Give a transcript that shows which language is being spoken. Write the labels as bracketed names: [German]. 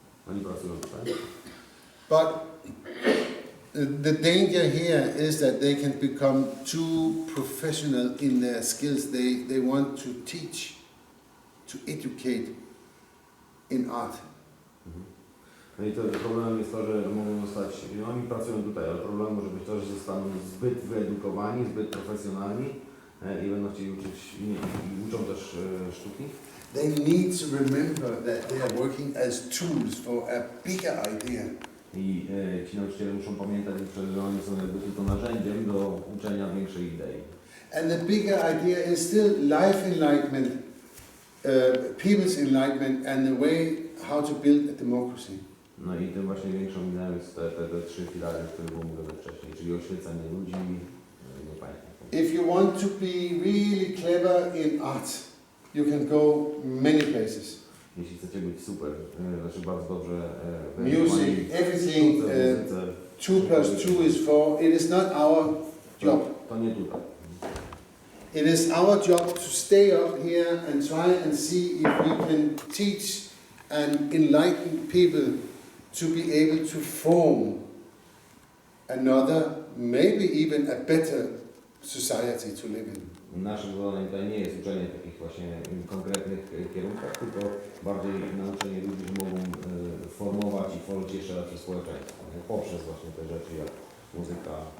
[Polish] Oni pracują tutaj. [English] but the danger here is that they can become too professional in their skills. They want to teach, to educate in art. [Polish] No i to problemem jest to, że mogą zostać, oni pracują tutaj, ale problemem może być to, że zostaną zbyt wyedukowani, zbyt profesjonalni i będą chcieli uczyć, i uczą też sztuki. [English] They need to remember that they are working as tools for a bigger idea. [Polish] I ci nauczyciele muszą pamiętać, że oni są jakby tylko narzędziem do uczenia większej idei. [English] And the bigger idea is still life enlightenment, people's enlightenment, and the way how to build a democracy. [Polish] No i tym właśnie większą ideą jest te 3 filary, o których mówiłem wcześniej, czyli oświecenie ludzi, nie państwa. [English] If you want to be really clever in art, you can go many places. [Polish] Jeśli chcecie być super, znaczy bardzo dobrze [English] Music, everything, 2 plus 2 is 4. It is not our job. [Polish] To nie tutaj. [English] It is our job to stay up here and try and see if we can teach and enlighten people to be able to form another, maybe even a better society to live in. [Polish] Naszym zadaniem tutaj nie jest uczenie takich właśnie konkretnych kierunkach, tylko bardziej nauczenie ludzi, że mogą formować i tworzyć jeszcze lepsze społeczeństwo, poprzez właśnie te rzeczy jak muzyka.